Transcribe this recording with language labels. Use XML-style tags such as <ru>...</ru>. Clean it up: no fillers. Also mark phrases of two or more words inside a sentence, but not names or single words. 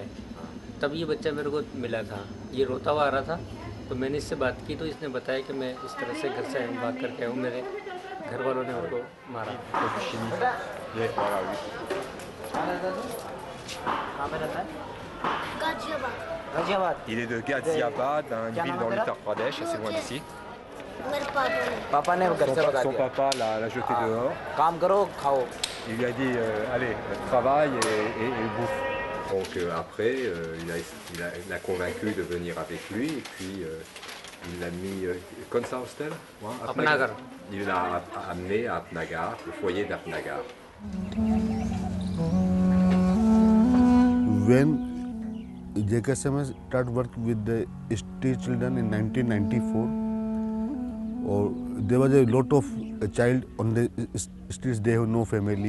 <hi>तब ये बच्चा मेरे को मिला था। ये रोता हुआ आ रहा था, तो मैंने इससे बात की तो इसने बताया कि मैं इस तरह से घर से भाग करके आया हूँ, मेरे घर वालों ने उनको मारा। कहाँ पे रहता है? गाजियाबाद।</hi> <fr>Il est de Ghaziabad, une ville dans l'Uttar Pradesh, assez loin d'ici.</fr> <hi>पापा ने घर से बता</hi> <fr>Son</fr> <hi>दिया।</hi> <fr>papa l'a jeté dehors.</fr> <hi>काम करो, खाओ।</hi> <fr>Il lui a dit allez, travaille et bouffe. Donc après, il a convaincu de venir avec lui et puis il l'a mis comme ça hostel. Apnagar. Il l'a amené à Apnagar, le foyer d'Apnagar.</fr> <en>When JKSMS started work with the street children in 1994, there was a lot of child on the streets. They have no family.</en>